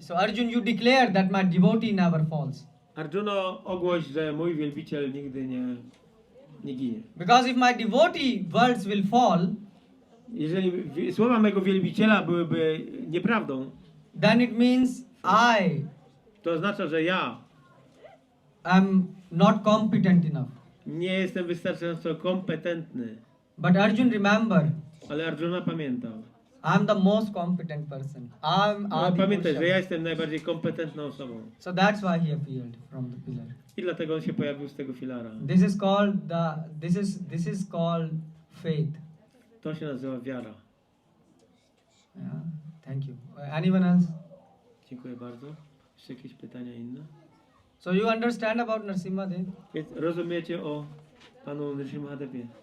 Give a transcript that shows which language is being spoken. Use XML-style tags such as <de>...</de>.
<en>So Arjun, you declare that my devotee never falls.</en> <pl>Arjuno, ogłoś, że mój wielbiciel nigdy nie ginie.</pl> <en>Because if my devotee words will fall,</en> <pl>Jeżeli słowa mego wielbiciela byłyby nieprawdą,</pl> <en>then it means</en> <pl>to oznacza, że ja</pl> <en>am not competent enough.</en> <pl>nie jestem wystarczająco kompetentny.</pl> <en>But Arjun, remember,</en> <pl>Ale Arjuna pamiętał.</pl> <en>I am the most competent person.</en> <pl>Pamiętaj, że ja jestem najbardziej kompetentną osobą.</pl> <en>So that's why he appeared from the pillar.</en> <pl>I dlatego on się pojawił z tego filara.</pl> <en>This is called faith.</en> <pl>To się nazywa wiara.</pl> <en>Yeah, thank you. Anyone else?</en> <pl>Dziękuję bardzo. Jeszcze jakieś pytania inne?</pl> <en>So you understand about Narasimhadeva?</en> <pl>Więc rozumiecie o panu Nrisimhadevie?</pl>